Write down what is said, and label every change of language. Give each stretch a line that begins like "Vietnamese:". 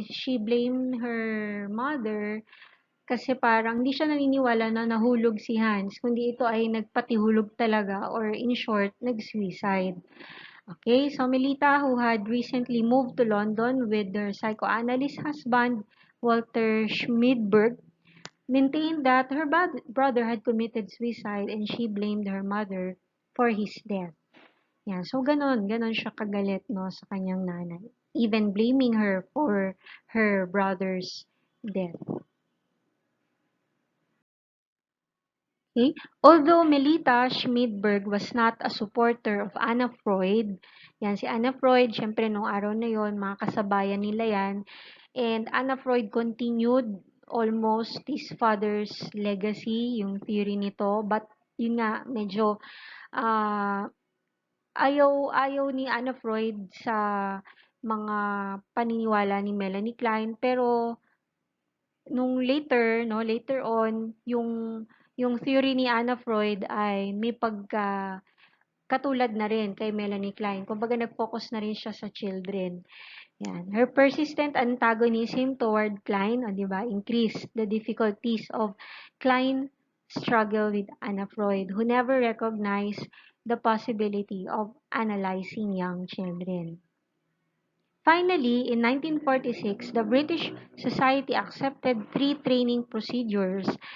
English: She blamed her mother
Filipino: kasi parang hindi siya naniniwala na nahulog si Hans, kundi ito ay nagpatihulog talaga or in short, nag-suicide.
English: Okay, so Melita, who had recently moved to London with her psychoanalyst husband, Walter Schmidberg, maintained that her brother had committed suicide and she blamed her mother for his death.
Filipino: Yan, so ganon siya kagalit, no, sa kanyang nanay.
English: Even blaming her for her brother's death. Okay? Although Melita Schmidberg was not a supporter of Anna Freud,
Filipino: yan si Anna Freud, syempre nung araw na yon, mga kasabayan nila yan,
English: and Anna Freud continued almost his father's legacy,
Filipino: yung theory nito,
English: but
Filipino: yun nga, medyo uh, ayaw ni Anna Freud sa mga paniniwala ni Melanie Klein, pero nung later on, yung theory ni Anna Freud ay may katulad na rin kay Melanie Klein. Kumbaga nag-focus na rin siya sa children. Yan.
English: Her persistent antagonism toward Klein,
Filipino: di ba,
English: increased the difficulties of Klein struggle with Anna Freud, who never recognized the possibility of analyzing young children. Finally, in 1946, the British Society accepted three training procedures.